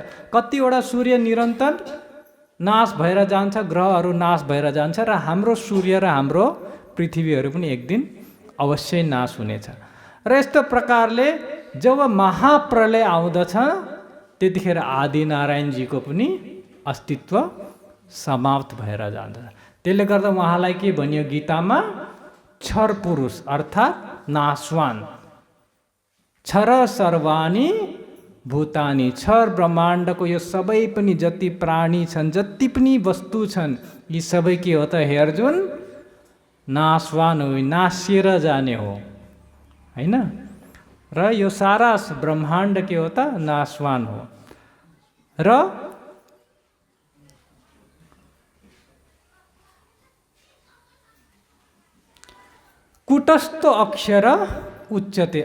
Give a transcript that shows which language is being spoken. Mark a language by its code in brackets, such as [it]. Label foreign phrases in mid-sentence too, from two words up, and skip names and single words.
[ne] कतिवटा सूर्य निरन्तर नाश भएर जान्छ, ग्रहहरू नाश भएर जान्छ र हाम्रो सूर्य र हाम्रो पृथ्वीहरू पनि एक दिन अवश्य नाश हुनेछ। र यस्तो प्रकारले जब महाप्रलय आउँदछ त्यतिखेर आदिनारायणजीको पनि अस्तित्व समाप्त भएर जान्छ। त्यसले गर्दा उहाँलाई के भनियो गीतामा? क्षर पुरुष, अर्थात् नाशवान। [sa] क्षर सर्वाणी भूतानी, [ne] क्षर ब्रह्माण्डको यो सबै पनि जति प्राणी छन्, जति पनि वस्तु छन्, यी सबै के हो त हे अर्जुन? नाशवान हो, नासिएर जाने हो, हैन? र यो सारा ब्रह्माण्ड के हो त नाशवान हो। [sa] र कुटस्थ अक्षर उच्चते।